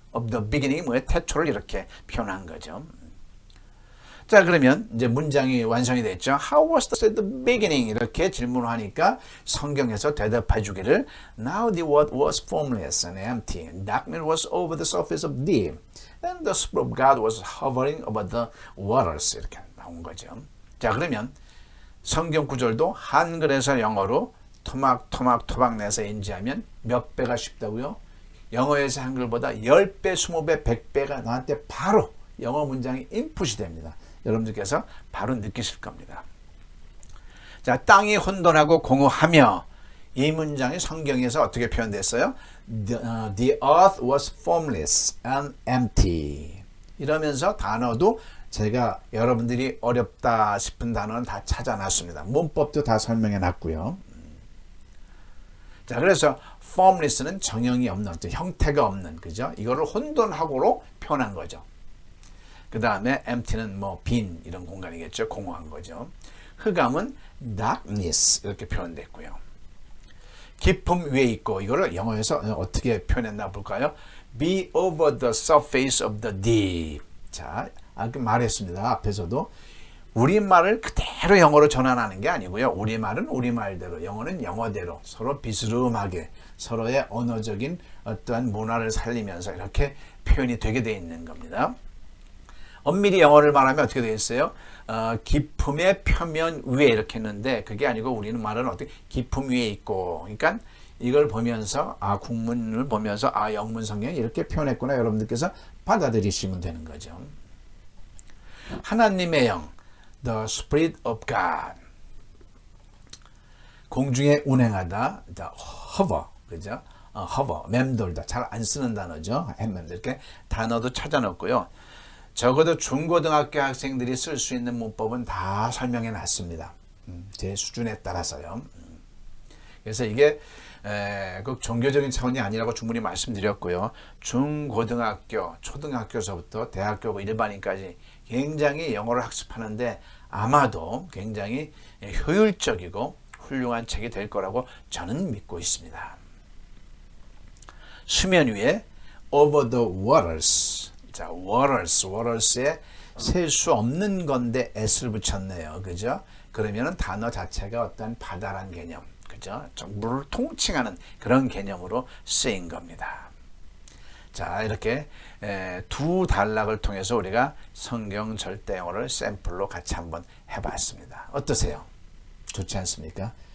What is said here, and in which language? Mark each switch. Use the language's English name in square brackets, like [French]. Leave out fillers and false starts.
[English] of the beginning [Korean] 뭐의 태초를 이렇게 표현한 거죠. 자, 그러면 이제 문장이 완성이 됐죠. [English] How was the state of beginning? [Korean] 이렇게 질문을 하니까 성경에서 대답해 주기를 [English] Now the word was formless and empty. Darkness was over the surface of deep. And the Spirit of God was hovering over the waters. [Korean] 이렇게 나온 거죠. 자, 그러면 성경 구절도 한글에서 영어로 토막 내서 인지하면 몇 배가 쉽다고요? 영어에서 한글보다 10배, 20배, 100배가 나한테 바로 영어 문장이 인풋이 됩니다. 여러분들께서 바로 느끼실 겁니다. 자, 땅이 혼돈하고 공허하며 이 문장이 성경에서 어떻게 표현됐어요? [English] The earth was formless and empty. [Korean] 이러면서 단어도 제가 여러분들이 어렵다 싶은 단어는 다 찾아놨습니다. 문법도 다 설명해 놨고요. 자, 그래서 formless는 정형이 없는, 형태가 없는, 그죠? 이거를 혼돈하고로 표현한 거죠. 그 다음에 empty는 뭐 빈 이런 공간이겠죠. 공허한 거죠. 흑암은 darkness 이렇게 표현됐고요. 깊음 위에 있고 이거를 영어에서 어떻게 표현했나 볼까요? [English] Be over the surface of the deep. [Korean] 자, 아까 말했습니다. 앞에서도 우리말을 그대로 영어로 전환하는 게 아니고요. 우리말은 우리말대로, 영어는 영어대로 서로 비스름하게 서로의 언어적인 어떠한 문화를 살리면서 이렇게 표현이 되게 돼 있는 겁니다. 엄밀히 영어를 말하면 어떻게 되겠어요? 깊음의 표면 위에 이렇게 했는데 그게 아니고 우리는 말은 어떻게 깊음 위에 있고, 그러니까 이걸 보면서 국문을 보면서 영문 성경이 이렇게 표현했구나 여러분들께서 받아들이시면 되는 거죠. 하나님의 영, [English] the Spirit of God, [Korean] 공중에 운행하다, [English] the hover, [Korean] 그죠? hover, 맴돌다, 잘 안 쓰는 단어죠. 맴돌 이렇게 단어도 찾아놓고요. 적어도 중고등학교 학생들이 쓸 수 있는 문법은 다 설명해 놨습니다. 제 수준에 따라서요. 그래서 이게 그 종교적인 차원이 아니라고 충분히 말씀드렸고요. 중고등학교, 초등학교서부터 대학교 일반인까지 굉장히 영어를 학습하는데 아마도 굉장히 효율적이고 훌륭한 책이 될 거라고 저는 믿고 있습니다. 수면 위에 [English] over the waters. [Korean] 자, waters에 셀 수 없는 건데 s를 붙였네요. 그죠? 그러면은 단어 자체가 어떤 바다란 개념, 그죠? 물을 통칭하는 그런 개념으로 쓰인 겁니다. 자, 이렇게 두 단락을 통해서 우리가 성경 절대 영어를 샘플로 같이 한번 해봤습니다. 어떠세요? 좋지 않습니까?